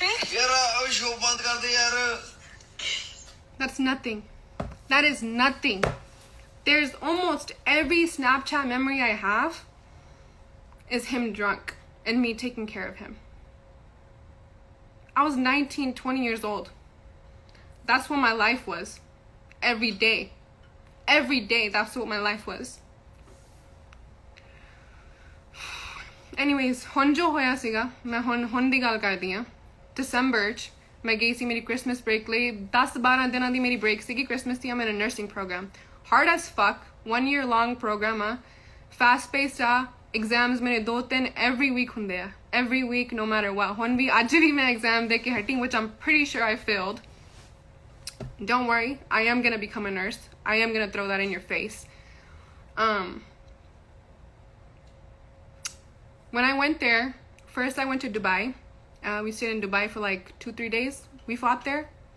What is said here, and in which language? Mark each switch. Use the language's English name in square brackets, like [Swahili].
[Hindi] Yaar, अब show बंद कर दे यार. [English] That's nothing. That is nothing. There's almost every Snapchat memory I have is him drunk and me taking care of him. I was 19, 20 years old. That's what my life was. every day. Every day, that's what my life was. [Punjabi] Anyways, ਹੁਣ ਜੋ ਹੋਇਆ ਸੀਗਾ, ਮੈਂ ਹੁਣ ਦੀ ਗੱਲ ਕਰਦੀ ਹਾਂ। December 'ਚ ਮੈਂ ਗਈ ਸੀ ਮੇਰੀ Christmas break ਲਈ। 10-12 ਦਿਨਾਂ ਦੀ ਮੇਰੀ break ਸੀਗੀ Christmas ਦੀ। [English] I'm in a nursing program. Hard as fuck, 1 year long program ਆ, fast paced ਆ। Exams [Punjabi] ਮੇਰੇ [English] 2-3 every week [Punjabi] ਹੁੰਦੇ ਆ, [English] every week no matter what। [Punjabi] ਹੁਣ ਵੀ ਅੱਜ ਵੀ ਮੈਂ exam ਦੇ ਕੇ ਹਟੀ, [English] which I'm pretty sure I failed. Don't worry, I am gonna become a nurse. I am gonna throw that in your face. When I went there, first I went to Dubai. We stayed in Dubai for like 2-3 days. We fought there.